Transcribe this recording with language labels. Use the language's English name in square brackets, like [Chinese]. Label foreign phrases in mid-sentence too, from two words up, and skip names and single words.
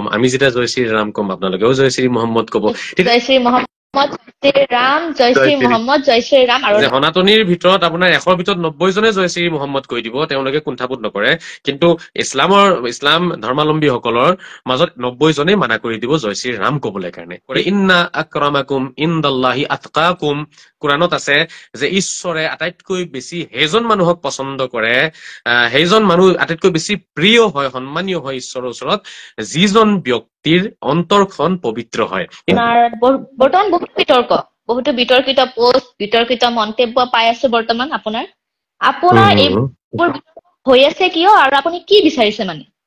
[Assamese] আমি যেতিয়া জয় শ্ৰী ৰাম কম, আপোনালোকেও জয় শ্ৰী মহম্মদ কব। তেতিয়া জয় শ্ৰী মহম্মদ, জয় শ্ৰী ৰাম, জয় শ্ৰী মহম্মদ, জয় শ্ৰী ৰাম। আৰু যে সনাতনীৰ ভিতৰত আপোনাৰ 100ৰ ভিতৰত 90 জনে জয় শ্ৰী মহম্মদ কৈ দিব, তেওঁলোকে কুণ্ঠাবোধ নকৰে। কিন্তু ইছলাম ধৰ্মাৱলম্বীসকলৰ মাজত 90 জনে মানা কৰি দিব জয় শ্ৰী ৰাম কবলৈ কাৰণে। [Arabic] إن أكرمكم عند الله أتقاكم, [Assamese] কোৰআনত আছে যে ঈশ্বৰে আটাইতকৈ বেছি সেইজন মানুহক পছন্দ কৰে, সেইজন মানুহ আটাইতকৈ বেছি প্ৰিয় হয়, সন্মানীয় হয় ঈশ্বৰৰ ওচৰত, যিজন ব্যক্তিৰ অন্তৰখন পবিত্ৰ হয়। বৰ্তমান বহুতো বিতৰ্কিত পোষ্ট, বিতৰ্কিত মন্তব্য পাই আছো বৰ্তমান আপোনাৰ এইবোৰ হৈ আছে কিয়, আৰু আপুনি কি বিচাৰিছে মানে?